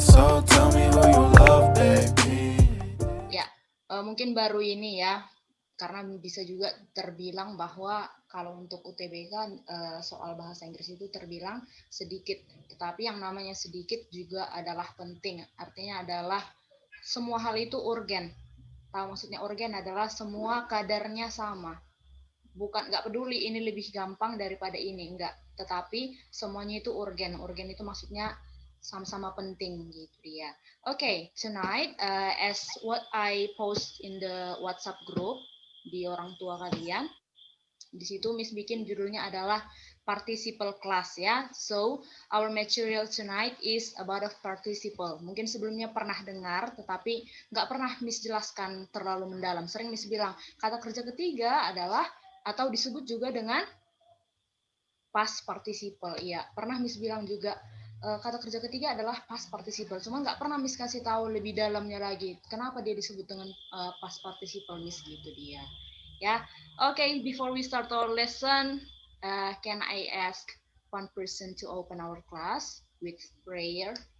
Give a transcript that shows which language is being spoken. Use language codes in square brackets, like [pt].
[en] So tell me who you love, baby. [id] Ya, mungkin baru ini ya, karena bisa juga terbilang bahwa kalau untuk UTBK soal bahasa Inggris itu terbilang sedikit, tetapi yang namanya sedikit juga adalah penting. Artinya adalah semua hal itu urgen. Tahu maksudnya urgen adalah semua kadarnya sama. Bukan nggak peduli ini lebih gampang daripada ini, enggak. Tetapi semuanya itu urgen. Urgen itu maksudnya sama-sama penting gitu dia. [en] Okay, tonight as what I post in the WhatsApp group [id] di orang tua kalian, di situ Miss bikin judulnya adalah participle class ya. [en] So our material tonight is about a participle. [id] Mungkin sebelumnya pernah dengar, tetapi nggak pernah Miss jelaskan terlalu mendalam. Sering Miss bilang kata kerja ketiga adalah atau disebut juga dengan past participle. Iya, pernah Miss bilang juga kata kerja ketiga adalah past participle. Cuma nggak pernah Miss kasih tahu lebih dalamnya lagi. Kenapa dia disebut dengan past participle Miss gitu dia. Ya, okay. [en] Before we start our lesson, can I ask one person to open our class with prayer?